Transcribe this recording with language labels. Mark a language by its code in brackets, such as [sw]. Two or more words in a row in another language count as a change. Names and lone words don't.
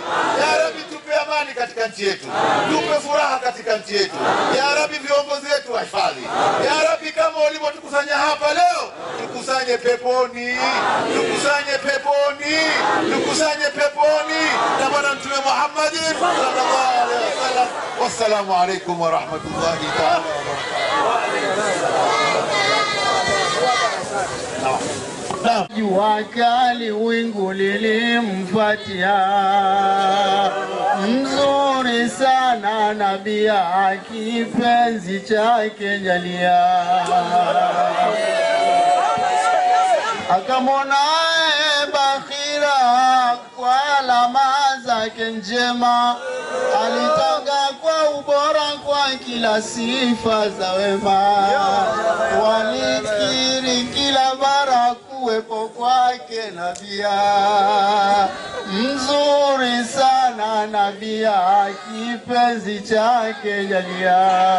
[ar] يا ربي, [sw] tupe amani katika nchi yetu, tupe furaha katika nchi yetu. [ar] يا ربي, [sw] viongozi wetu wahifadhi. [ar] يا ربي, [sw] kama ulivyotukusanya hapa leo, tukusanye peponi, tukusanye peponi, tukusanye peponi na bwana Mtume Muhammad [ar] صلى الله عليه وسلم. والسلام عليكم ورحمة الله تعالى وبركاته. [sw] Jua kali wingu lilimfatia, mzuri sana nabia kipenzi chake jalia, akamwona bakhira kwa alama zake njema, alitanga kwa ubora kwa kila sifa za wema, walikiri kila mara kuwepo kwake nabia, mzuri sana nabia kipenzi chake jalia.